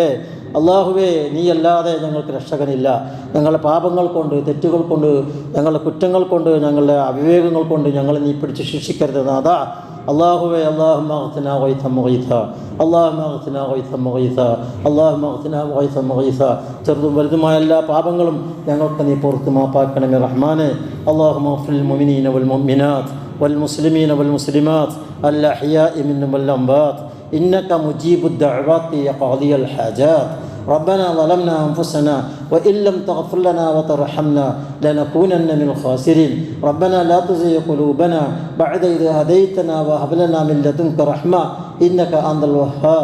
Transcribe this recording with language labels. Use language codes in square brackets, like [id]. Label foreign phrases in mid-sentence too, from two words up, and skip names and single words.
[ml] അള്ളാഹുവേ, നീയല്ലാതെ ഞങ്ങൾക്ക് രക്ഷകനില്ല. ഞങ്ങളുടെ പാപങ്ങൾ കൊണ്ട്, തെറ്റുകൾ കൊണ്ട്, ഞങ്ങളുടെ കുറ്റങ്ങൾ കൊണ്ട്, ഞങ്ങളുടെ അവിവേകങ്ങൾ കൊണ്ട് ഞങ്ങളെ നീ പിടിച്ച് ശിക്ഷിക്കരുത് നാഥാ. [ar] അല്ലാഹുവേ, اللهم أغثنا غيثا مغيثا، اللهم أغثنا غيثا مغيثا، اللهم أغثنا غيثا مغيثا. [ml] ചെറുതും വലുതുമായ എല്ലാ പാപങ്ങളും ഞങ്ങൾക്ക് നീ പുറത്ത് മാപ്പാക്കണമേ റഹ്മാനെ. [ar] اللهم اغفر مؤمنين والمؤمنات والمسلمين والمسلمات الأحياء منهم والأموات إنك مجيب الدعوات يا قاضي الحاجات. ربنا ظلمنا أنفسنا وإن لم تغفر لنا وترحمنا لنكونن من الخاسرين. ربنا لا تزغ قلوبنا بعد إذ هديتنا وهب لنا من لدنك رحمة إنك أنت الوهاب.